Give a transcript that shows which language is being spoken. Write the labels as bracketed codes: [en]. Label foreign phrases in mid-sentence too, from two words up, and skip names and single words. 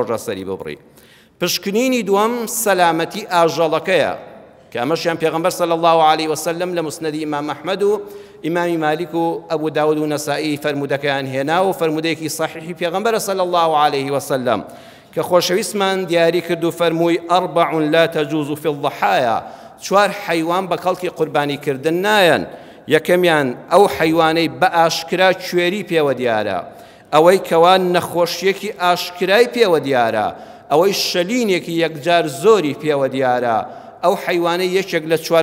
[ckb] ڕۆژە سەری ببڕی پشکنینی دووەم سەلامەتی ئاژەڵەکەیە کە ئەمەشیان پێغەمبەر [ar] صلی الله عليه وسلم [ckb] لە مسنەدی ئیمام ئەحمەد و ئیمامی مالیک و ئەبوو داود و نەسائی فەرمودەکەیان هێنا و فەرمودەیەکی صحیحی پێغەمبەرە [ar] صلی الله عليه وسلم [ckb] کە خۆشەویستمان دیاری کرد و فەرمووی [ar] ئەربع لا تجوز في الضحايا [ckb] چوار حیوان بە کەڵکی قوربانیکردن نایەن یەکەمیان ئەو حیوانەی بە ئاشکرا کوێری پێوە دیارە ئەوەی کەوان نەخۆشیەکی ئاشکرای پێوە دیارە ئەوەی شەلینێکی یەکجار زۆری پێوە دیارە ئەو حیوانەی یەکێک لە چوار